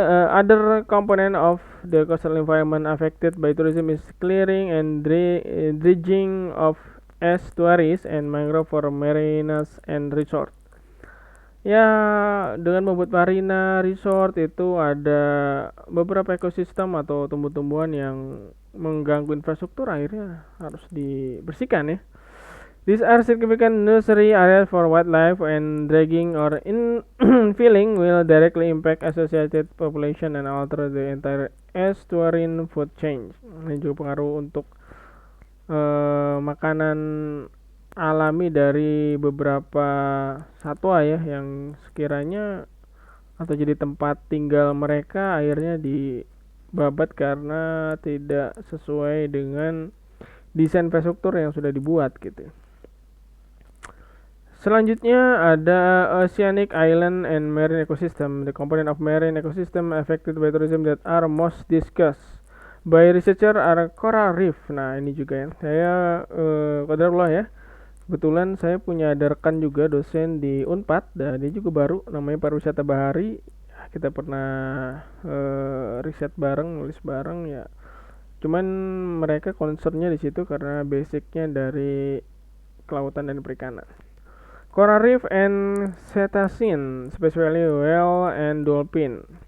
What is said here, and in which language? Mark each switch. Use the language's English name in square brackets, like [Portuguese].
[English] Other component of the coastal environment affected by tourism is clearing and dredging of estuaries and mangrove for marinas and resort. [Indonesian] Ya, dengan membuat marina resort itu ada beberapa ekosistem atau tumbuh-tumbuhan yang mengganggu infrastruktur akhirnya harus dibersihkan ya. [English] These are significant nursery areas for wildlife and dragging or infilling will directly impact associated population and alter the entire estuarine food chain. [Indonesian] Ini juga pengaruh untuk makanan alami dari beberapa satwa ya yang sekiranya atau jadi tempat tinggal mereka akhirnya dibabat karena tidak sesuai dengan desain infrastruktur yang sudah dibuat gitu. Selanjutnya ada oceanic island and marine ecosystem. [English] The component of marine ecosystem affected by tourism that are most discussed by researcher are coral reef. [Indonesian] Nah ini juga ya. Saya qadarullah ya. Kebetulan saya punya ada rekan juga dosen di Unpad dan dia juga baru namanya pariwisata bahari. Kita pernah riset bareng, nulis bareng ya. Cuman mereka concernnya di situ karena basicnya dari kelautan dan perikanan. [English] Coral reef and cetacean, especially whale and dolphin.